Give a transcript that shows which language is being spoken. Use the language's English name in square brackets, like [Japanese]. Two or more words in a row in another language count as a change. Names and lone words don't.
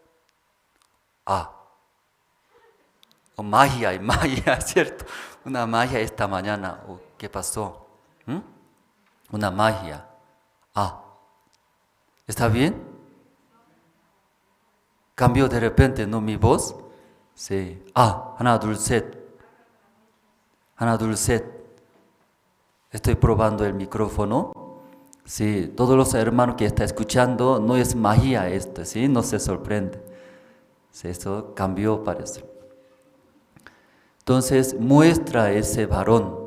[Spanish] Magia, ¿cierto? Una magia esta mañana. ¿Qué pasó? Una magia. ¿Está bien? ¿Cambió de repente, no, mi voz? Sí. [Korean] 하나, 둘, 셋. 하나, 둘, 셋. [Spanish] Estoy probando el micrófono. Sí, todos los hermanos que están escuchando, no es magia esto, ¿sí? No se sorprende. Sí, esto cambió, parece. Entonces, muestra ese varón.